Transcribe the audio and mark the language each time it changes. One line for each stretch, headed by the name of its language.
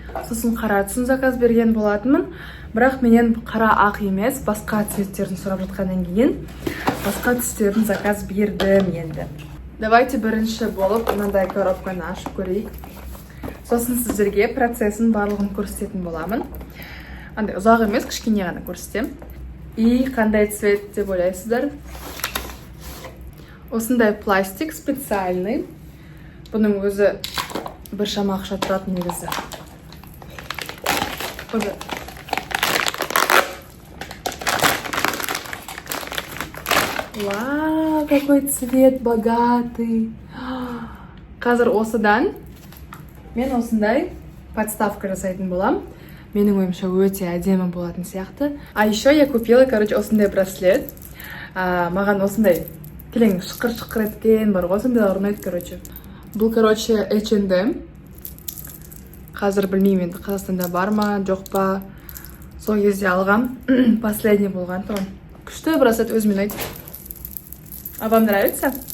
Kazakh: Сосын қара түсін заказ берген болатынмын. Бірақ менен қара ақ емес, басқа цветтерін сұрап жатқаннан кейін басқа түстерін заказ бердім енді. Давайте бірінші болып мынандай коробканы ашып көрейік. Сосын сіздерге процесін барлығын көрсететін боламын. Андай ұзақ емес, кішкене ғана көрсетем. И қандай цвет деп ойлайсыздар? Осындай пластик специальный. Бұның өзі бір шама ақша тұратын негізі.
Russian: Вау, какой цвет богатый.
Kazakh: Қазір осыдан мен осындай подставка жасайтын болам. Менің ойымша өте әдемі болатын сияқты.
Russian: А еще я купила,
Kazakh: осындай браслет. Маған осындай келең шықыр-шықыр еткен бар, осындай орнайды, Бұл, H&M. Қазір білмеймін, енді Қазақстанда бар ма, жоқ па. Сол кезде алғам, последний болған тұрын. Күшті браслет өзімен айт.
Russian: А вам нравится?